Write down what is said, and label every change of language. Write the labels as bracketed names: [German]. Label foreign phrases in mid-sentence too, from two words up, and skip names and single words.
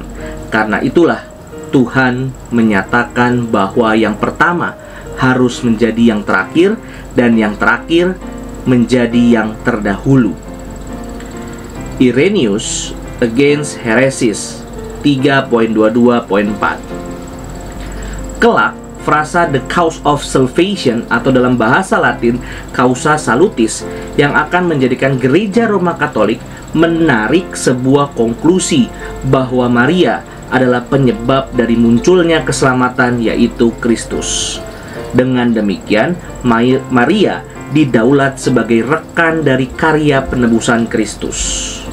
[Indonesian] Karena itulah Tuhan menyatakan bahwa yang pertama harus menjadi yang terakhir dan yang terakhir menjadi yang terdahulu. Irenaeus Against Heresies 3.22.4. Kelak, frasa [English] the cause of salvation [Indonesian] atau dalam bahasa Latin [Latin] causa salutis [Indonesian] yang akan menjadikan gereja Roma Katolik menarik sebuah konklusi bahwa Maria adalah penyebab dari munculnya keselamatan, yaitu Kristus. Dengan demikian, Maria didaulat sebagai rekan dari karya penebusan Kristus.